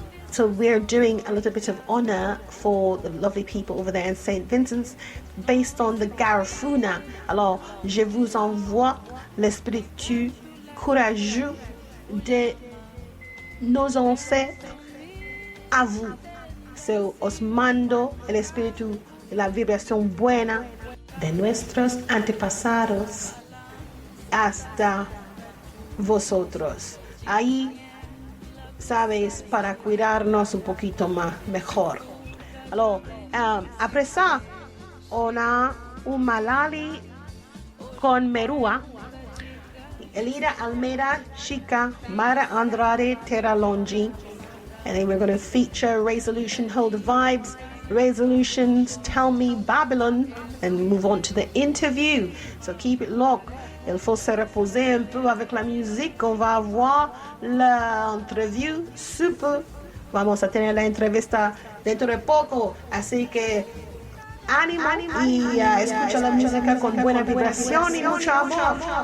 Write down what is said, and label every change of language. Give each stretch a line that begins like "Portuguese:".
English: So we're doing a little bit of honor for the lovely people over there in St. Vincent's based on the Garifuna.
French: Alors, je vous envoie l'esprit courageux de nos ancêtres a vous.
Spanish: So, os mando el espíritu de la vibración buena de nuestros antepasados hasta vosotros. Ahí, sabes, para cuidarnos un poquito más, mejor.
French: Alors, après ça, on a un Malali con Merua, Elida Almeida, Chica, Mara Andrade, Terra Longi.
English: And then we're going to feature Rayzalution, Hold the Vibes, Rayzalution's Tell Me Babylon, and we move on to the interview. So keep it locked.
French: Il faut se reposer un peu avec la musique. On va avoir l'interview super.
Spanish: Vamos a tener la entrevista dentro de poco. Así que ánimo y escucha la música con buena vibración y mucho amor.